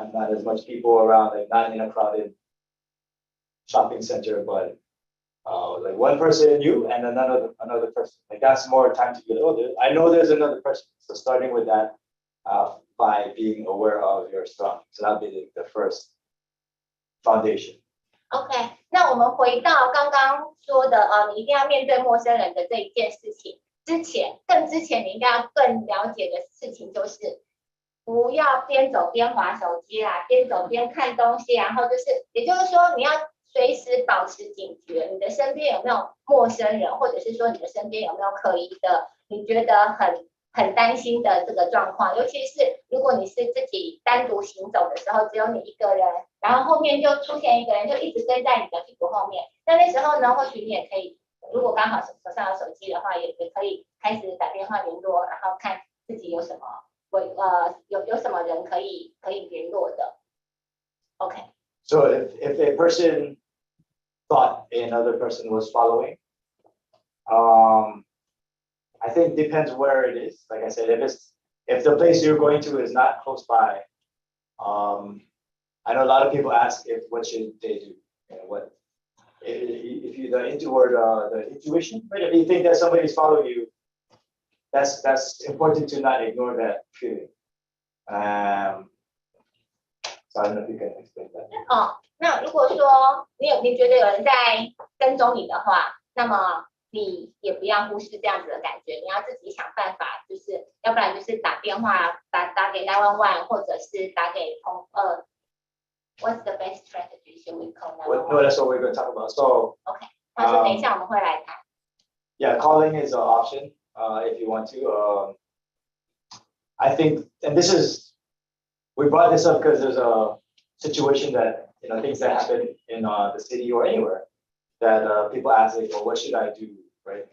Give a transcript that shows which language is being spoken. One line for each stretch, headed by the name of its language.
English: Not as much people around, like not in a crowded shopping center, but like one person, you, and another person. Like that's more time to be like, oh, I know there's another person. So starting with that by being aware of your surroundings. So that'll be the first foundation.
Chinese: OK，那我们回到刚刚说的你一定要面对陌生人的这一件事情之前，你应该要更了解的事情就是，不要边走边滑手机啦，边走边看东西，然后就是，也就是说你要随时保持警觉，你的身边有没有陌生人，或者是说你的身边有没有可疑的，你觉得很担心的这个状况，尤其是如果你是自己单独行走的时候，只有你一个人，然后后面就出现一个人，就一直跟在你的屁股后面。那时候呢，或许你也可以，如果刚好手上有手机的话，也可以开始打电话联络，然后看自己有什么有什么人可以联络的。 OK。
English: So if a person thought another person was following, I think depends where it is. Like I said, if the place you're going to is not close by, I know a lot of people ask what should they do. You know, what if you the intuition, right? If you think that somebody's following you, that's important to not ignore that feeling. So I don't know if you can explain that.
Chinese: 那如果说你觉得有人在跟踪你的话，那么你也不要忽视这样子的感觉，你要自己想办法，就是要不然就是打电话打给911，或者是打给
English: What's the best strategy? Should we call 911? No, that's what we're going to talk about. So
Chinese: OK， 他说等一下我们会来谈。
English: Yeah, calling is an option if you want to. I think, and we brought this up because there's a situation that, you know, things that happen in the city or anywhere that people ask, like, well, what should I do, right?